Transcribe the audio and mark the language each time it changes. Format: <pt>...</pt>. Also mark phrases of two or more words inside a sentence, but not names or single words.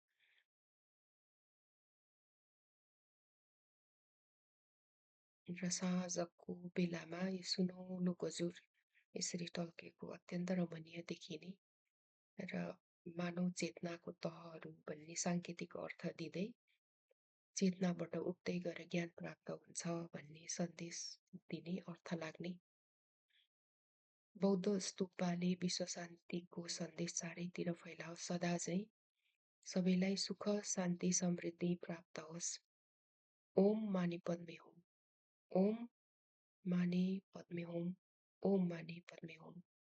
<ne>र साँझको बेलामा यो सुनौलो गजुर यसरी टल्केको अत्यन्त रमणीय देखिने र मानव चेतनाको तहहरू भन्ने साङ्केतिक अर्थ दिँदै चेतनाबाट उठ्दै गएर ज्ञान प्राप्त हुन्छ भन्ने सन्देश दिने अर्थ लाग्ने। बौद्ध स्तूपले विश्व शान्तिको सन्देश चारैतिर फैलाओस्, सदा चाहिँ सबैलाई सुख शान्ति समृद्धि प्राप्त होस्।</ne> <sa>ओम माने पद्मे हुम। ओम माने पद्मे हुम। ओम माने पद्मे हुम।</sa>